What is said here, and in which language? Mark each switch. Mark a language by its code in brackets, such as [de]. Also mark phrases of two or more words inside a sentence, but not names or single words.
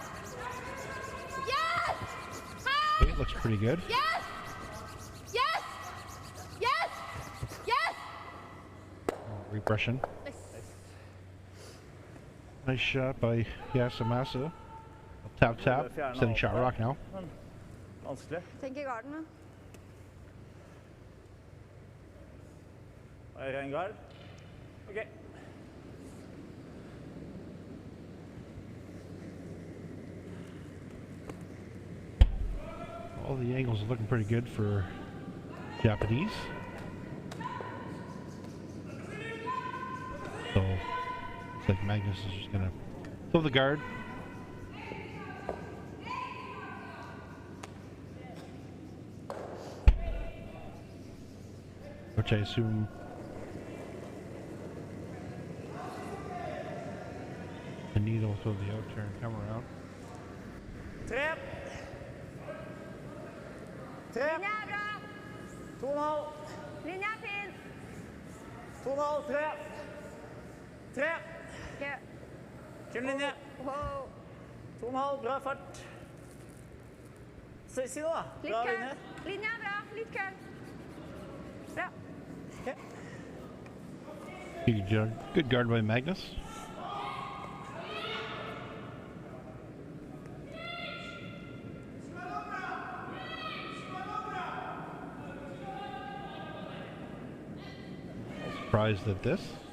[en] Yes. Hard. It looks pretty good. Yes. Yes. Yes. Yes. Repression. Nice shot by Yasumasa. Tap tap. Setting shot rock now. [no] Vanskelig. Tenker garden, da. Ren gard. Ok. [en] All the angles are looking pretty good for Japanese. So looks like Magnus is just gonna throw the guard. Which I assume Tanida will throw the out turn, come around. [no] Tre. Tre. Linja er bra. 2,5. Linja er fin. 2,5. Tre. Tre. Ok. Kjør linje. Wow. 2,5. Bra fart. Si noe, da. Litt Bra køl. linje. Linja er bra. Litt køl. Bra. Ok. [en] Good guard by Magnus. Surprised at this.